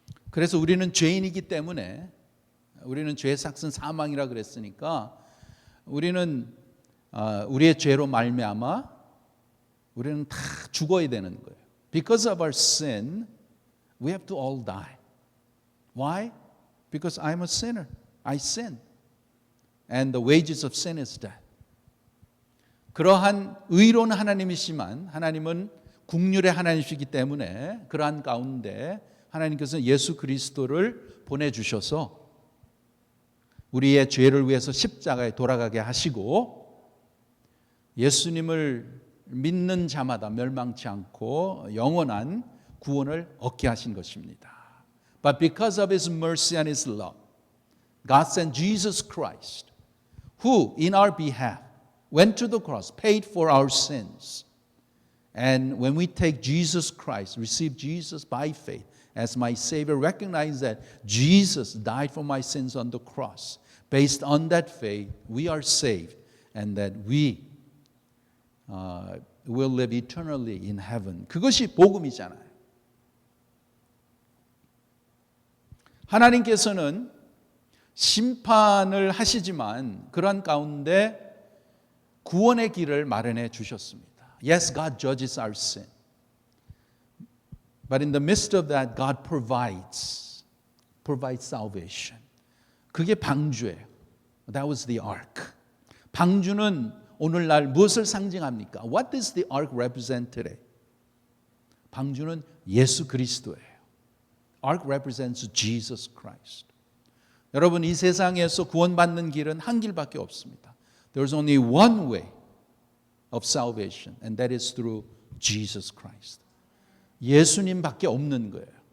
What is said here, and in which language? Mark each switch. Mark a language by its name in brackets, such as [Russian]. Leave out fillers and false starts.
[Korean] 그래서 우리는 죄인이기 때문에 우리는 죄의 삭은 사망이라 그랬으니까 우리는 우리의 죄로 말미암아 우리는 다 죽어야 되는 거예요. [English] Because of our sin, we have to all die. Why? Because I'm a sinner. I sin. And the wages of sin is death. [Korean] 그러한 의로운 하나님이시만 하나님은 긍휼의 하나님이시기 때문에 그러한 가운데 하나님께서는 예수 그리스도를 보내주셔서 우리의 죄를 위해서 십자가에 돌아가게 하시고 예수님을 믿는 자마다 멸망치 않고 영원한 구원을 얻게 하신 것입니다. [English] But because of His mercy and His love, God sent Jesus Christ, who in our behalf went to the cross, paid for our sins. And when we take Jesus Christ, receive Jesus by faith as my Savior, recognize that Jesus died for my sins on the cross. Based on that faith, we are saved and that we will live eternally in heaven. [Korean] 그것이 복음이잖아요. 하나님께서는 심판을 하시지만 그런 가운데 구원의 길을 마련해 주셨습니다. [English] Yes, God judges our sin. But in the midst of that, God provides salvation. [Korean] 그게 방주예요. [English] That was the ark. [Korean] 방주는 오늘날 무엇을 상징합니까? [English] What does the ark represent today? [Korean] 방주는 예수 그리스도예요. [English] Ark represents Jesus Christ. [Korean] 여러분 이 세상에서 구원받는 길은 한 길밖에 없습니다. [English] There's only one way of salvation, and that is through Jesus Christ. [Korean] 예수님밖에 없는 거예요.